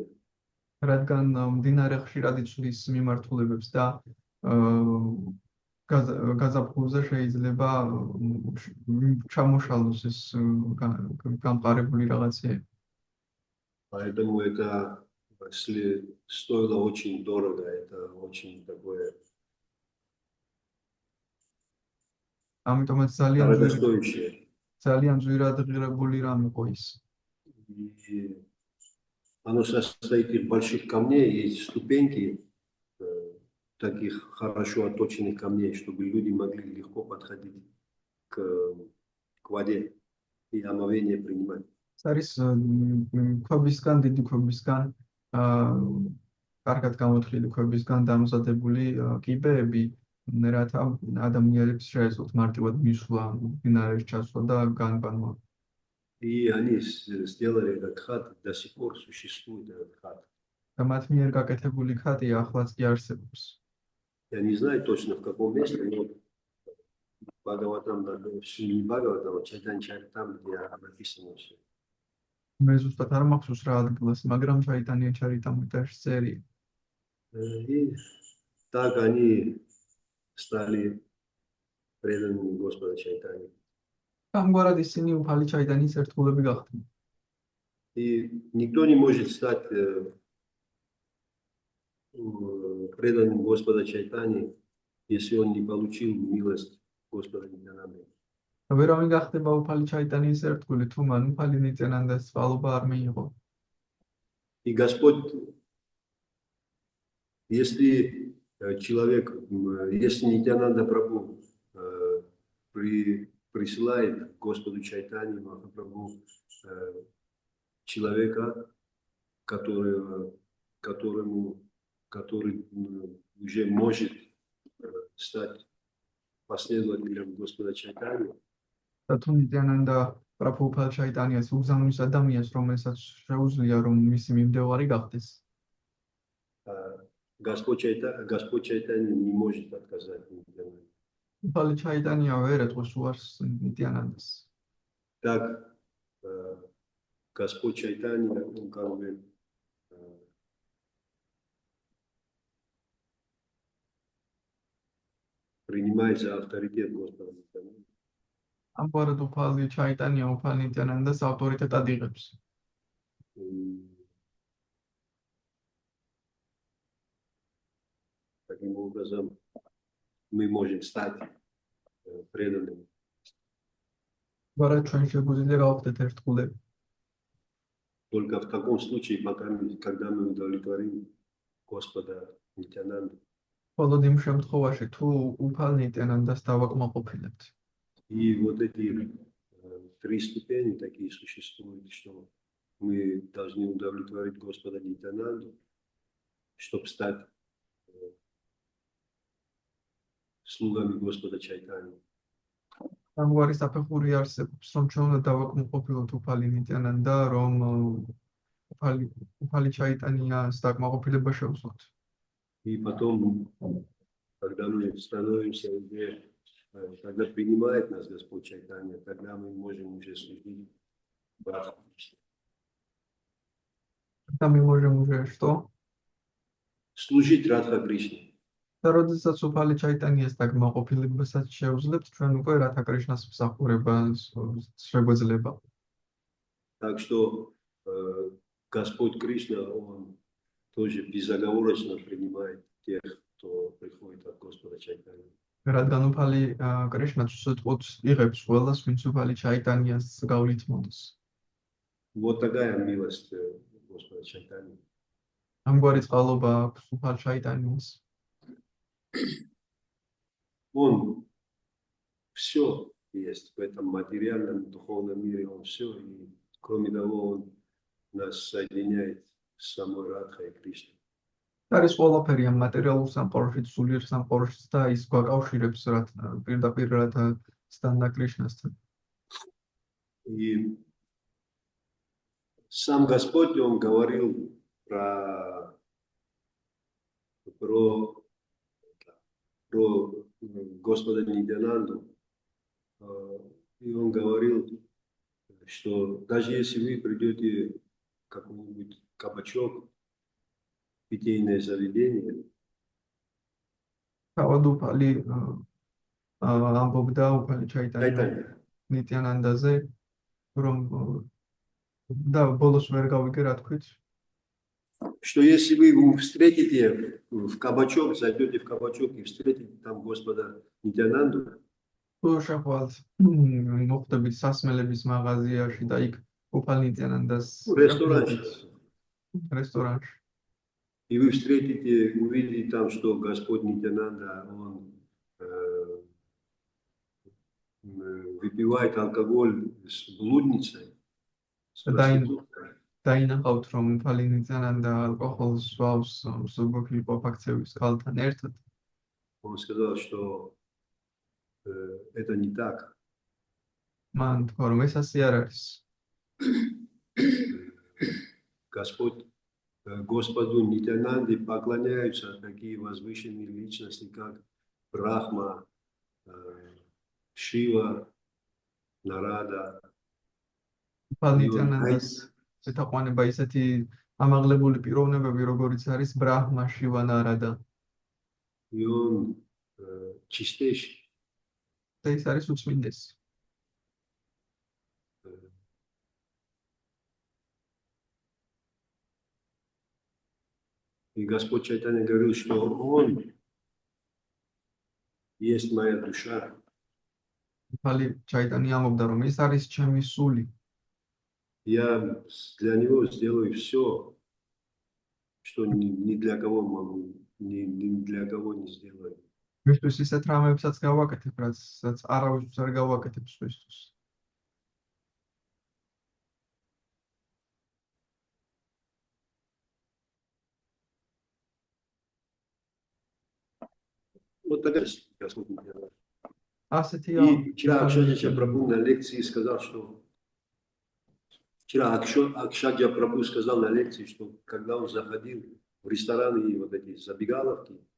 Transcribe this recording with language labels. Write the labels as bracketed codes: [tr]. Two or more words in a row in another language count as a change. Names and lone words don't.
[ka] რადგან მდინარე ხშირად იცვლის მიმართულებებს და გაზაფხულზე შეიძლება ჩამოშალოს ეს გამყარებული რაღაცები. [ru] Поэтому это стоило очень дорого, это очень такое [ka] ამიტომაც [ru] дорогостоящее. [ka] ძალიან ძვირადღირებული რამ იყო ის. [ru] И оно состоит из больших камней, есть ступеньки, таких хорошо отточенных камней, чтобы люди могли легко подходить к воде и омовение принимать. [ka] არის ქვებისგან, დიდი ქვებისგან, კარგად გამოთვლილი ქვებისგან დამზადებული კიბეები, რათა ადამიანებს შეეძლოთ მარტივად მისვლა, მდინარეში ჩასვლა და განბანვა. [ru] И они сделали этот хат, до сих пор существует этот хат. [ka] და მათ მიერ გაკეთებული ხატი ახლაც კი არსებობს. [ru] Я не знаю точно в каком месте, но Бхагаватам, не Бхагаватам, Чайтанья-чаритам, где написано все. [ka] მე ზუსტად არ მახსოვს რა ადგილას, მაგრამ Чайтанья-чаритамритაში წერია. [ru] И так они стали преданными Господа Чайтаньи. [ka] ამგვარად ისინი უფალი Чайтаньის ერთგულები გახდნენ. [ru] И никто не может стать преданным Господа Чайтаньи, если он не получил милость Господа Нитянанды. [ka] ვერავინ გახდება უფალი Чайтаньის ერთგული, თუ მან უფალი ნიტიანანდას წყალობა არ მიიღო. [ru] И Господь, если человек, если Нитянанда Прабху присылает Господу Чайтаньи Махапрабху человека, который уже может стать последователем Господа Чайтаньи, [ka] და თუ ნიტიანანდა პრაბჰუ უფალ Чайтаньის უგზავნის ადამიანს, რომელსაც შეუძლია რომ მისი მიმდევარი გახდეს, [ru] Господь Чайтанья не может отказать Нитянанде. [ka] უფალი Чайтанья ვერ ეთყვის უარს ნიტიანანდას. [ru] Так Господь Чайтанья, он как бы принимает за авторитет Господа Нитянанды. [ka] ამგვარად უფალი Чайтанья უფალ ნიტიანანდას ავტორიტეტად იღებს. [ru] Таким образом, мы можем стать преданными. [ka] ამგვარად ჩვენ შეგვიძლია გავხდეთ ერთგულები. [ru] Только в таком случае, когда мы удовлетворим Господа Нитянанду. [ka] მხოლოდ იმ შემთხვევაში, თუ უფალ ნიტიანანდას დავაკმაყოფილებთ. [ru] И вот эти три ступени такие существуют, что мы должны удовлетворить Господа Нитянанду, чтобы стать слугами Господа Чайтаньи. [ka] ამგვარი საფეხური არსებობს, რომ ჩვენ უნდა დავაკმაყოფილოთ უფალი ნიტიანანდა, რომ უფალი Чайтаньის დაკმაყოფილება შევძლოთ. [ru] И потом, когда мы становимся уже, когда принимает нас Господь Чайтанья, тогда мы можем уже служить Бхагавату. [ka] და მე [ru] можем уже что? Служить Радха Кришне. [ka] და როდესაც უფალი Чайтаньის დაკმაყოფილებასაც შევძლებთ, ჩვენ უკვე რათა კრიშნას მსახურება შეგვეძლება. [ru] Так что Господь Кришна, Он тоже безоговорочно принимает тех, кто приходит от Господа Чайтаньи. [ka] რადგან უფალი კრიშნაც უსიტყვოდ იღებს ყველას, ვინც უფალი Чайтаньის გავლით მოდის. [ru] Вот такая милость Господа Чайтаньи. [ka] ამგვარი წყალობა აქვს უფალ Чайтаньის. [ru] Он все есть в этом материальном, духовном мире, Он все, и кроме того, Он нас соединяет с самой Радхой Кришной. [ka] არის ყველაფერი ამ მატერიალურ სამყაროში, სულიერ სამყაროში და ის გვაკავშირებს პირდაპირ სთან და კრიშნასთან. [ru] И сам Господь, Он говорил про Господа Нитянанду, и Он говорил, что даже если вы придете в какой-нибудь кабачок, питейное заведение, [ka] თავად უფალი ამბობდა უფალი Чайтанья ნიტიანანდაზე, რომ და ბოლოს ვერ გავიგე რა თქვით, [ru] что если вы встретите в кабачок, зайдете в кабачок и встретите там Господа Нитянанду, [ka] თუ შეხვდათ მოხვდებით სასმელების მაღაზიაში და იქ უფალ ნიტიანანდას [ru] Ресторан. [ka] რესტორანში. [ru] И вы встретите, увидите там, что Господь Нитянанда, он выпивает алкоголь с блудницей, с проституткой. [ka] დაინახავთ, რომ უფალი ნიტიანანდა ალკოჰოლს სვავს მსუბუქი ყოფაქცევის ქალთან ერთად. [ru] Он сказал, что это не так. [ka] მან თქვა, რომ ეს ასე არ არის. [ru] Господь, Господу Нитянанде поклоняются такие возвышенные личности, как Брахма, Шива, Нарада. [ka] უფალ ნიტიანანდას ეთაყვანება ისეთი ამაღლებული პიროვნებები, როგორიც არის ბრაჰმა, შივა, ნარადა. [ru] И он чистейший. [ka] და ის არის უწმინდესი. [ru] И Господь Чайтанья говорил, что Он есть моя душа. [ka] უფალი ჩაიტანია ამბობდა, რომ ის არის ჩემი სული. [ru] Я для Него сделаю все, что ни для кого могу, ни для кого не сделаю. [ka] მისთვის ისეთ რამებსაც გავაკეთებ, რაც არავისთვის არ გავაკეთებ სხვისთვის. [ru] Вот такая Господь Нитянанда. [ka] ასეთია. [ru] И вчера Акшаджа Прабху на лекции сказал, что Акшаджа Прабху сказал на лекции, что когда он заходил в рестораны и вот эти забегаловки,